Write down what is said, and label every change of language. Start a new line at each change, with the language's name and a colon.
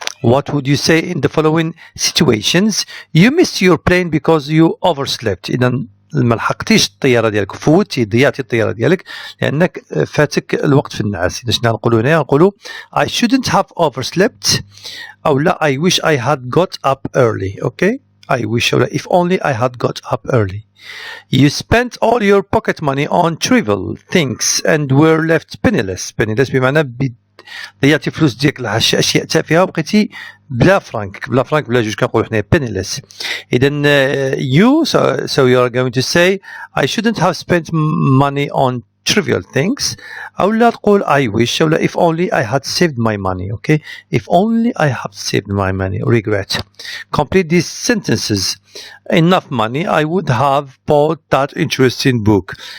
English: What would you say in the following situations? You missed your plane because you overslept.
Arabic: إذا ما لحقتيش الطيارة ديالك، فوتي ضيعتي الطيارة ديالك لأنك فاتك الوقت في النعاس. إذا شنو نقولوا هنا؟ نقولوا
English: I shouldn't have overslept
Arabic: أو لا
English: I wish I had got up early. Okay? I wish if only I had got up early. You spent all your pocket money on trivial things and were left penniless.
Arabic: Penniless بمعنى ضيعتي فلوس ديالك على أشياء تافهة وبقيتي بلا فرانك بلا جوج كنقولوا حنا penniless. إذا
English: you so you are going to say I shouldn't have spent money on trivial things
Arabic: أو لا تقول
English: I wish
Arabic: أو لا
English: if only I had saved my money. Okay, if only I had saved my money. Regret. Complete these sentences. Enough money I would have bought that interesting book.